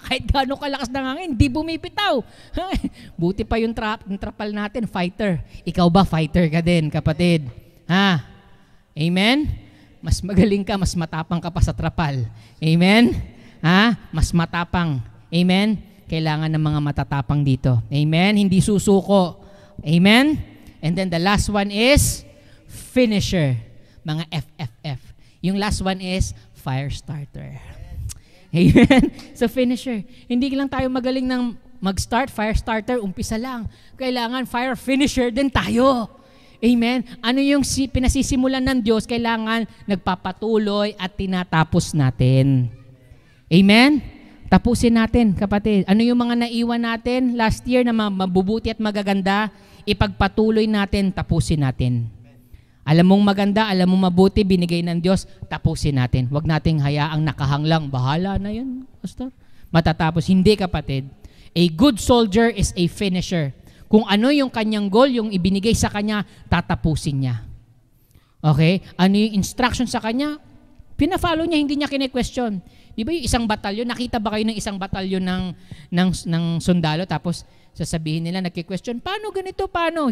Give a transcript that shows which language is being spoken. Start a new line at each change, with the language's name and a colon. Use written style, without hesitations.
Filipino: Kahit gaano kalakas ng hangin, di bumipitaw. Buti pa yung trapal natin, fighter. Ikaw ba, fighter ka din, kapatid? Ha? Amen? Mas magaling ka, mas matapang ka pa sa trapal. Amen? Ha? Mas matapang. Amen? Kailangan ng mga matatapang dito. Amen? Hindi susuko. Amen?
English: And then the last one is finisher.
Filipino: Mga FFF. Yung
English: last one is fire starter.
Filipino: Amen? So finisher. Hindi lang tayo magaling ng mag-start, fire starter, umpisa lang. Kailangan fire finisher din tayo. Amen? Ano yung pinasisimulan ng Diyos, kailangan nagpapatuloy at tinatapos natin. Amen? Tapusin natin, kapatid. Ano yung mga naiwan natin last year na mabubuti at magaganda, ipagpatuloy natin, tapusin natin. Alam mong maganda, alam mong mabuti, binigay ng Diyos, tapusin natin. Huwag nating hayaang nakahanglang, bahala na yan, pastor. Matatapos. Hindi, kapatid.
English: A good soldier is a finisher.
Filipino: Kung ano yung kanyang goal, yung ibinigay sa kanya, tatapusin niya. Okay? Ano yung instruction sa kanya? Pina-follow niya, hindi niya kine-question. Di ba yung isang batalyon, nakita ba kayo ng isang batalyon ng sundalo, tapos sasabihin nila, nagki-question, paano ganito, paano?